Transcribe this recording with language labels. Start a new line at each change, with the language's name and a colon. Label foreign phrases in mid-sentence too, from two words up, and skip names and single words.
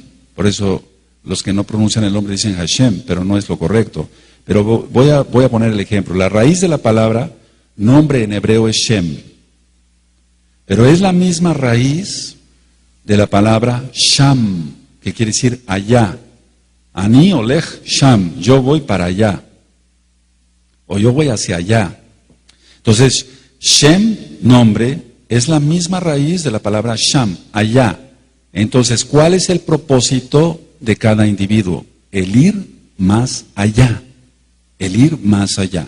Spanish: Por eso los que no pronuncian el nombre dicen Hashem, pero no es lo correcto. Pero voy a poner el ejemplo. La raíz de la palabra nombre en hebreo es Shem. Pero es la misma raíz de la palabra Sham, que quiere decir allá.
Hebrew: אני הולך שם,
Spanish: yo voy para allá. O yo voy hacia allá. Entonces, Shem, nombre, es la misma raíz de la palabra Sham, allá. Entonces, ¿cuál es el propósito de cada individuo? El ir más allá. El ir más allá.